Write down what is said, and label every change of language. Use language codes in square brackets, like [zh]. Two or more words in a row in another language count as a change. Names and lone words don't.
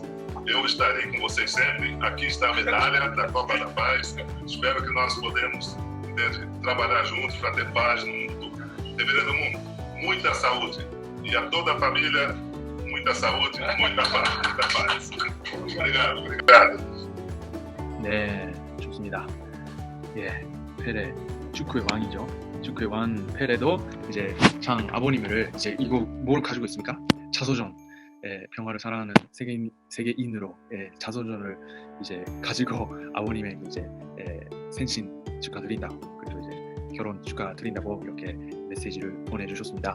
[pt] Eu estarei com vocês sempre. Aqui está a medalha da Copa da Paz. Espero que nós podemos trabalhar juntos para ter paz no mundo. Reverendo Mundo, muita saúde. E a toda a família, muita saúde, muita paz. Obrigado. [ko] 네, 좋습니다. 펠레 축구의 왕이죠. 축구의 왕 펠레도 이제 장 아버님을 이제 이거 뭘 가지고 있습니까? 자서전. 평화를 사랑하는 세계인으로 자서전을 이제 가지고 아버님의 이제 생신 축하드린다고 그리고 이제 결혼 축하드린다고 이렇게 메시지를 보내주셨습니다.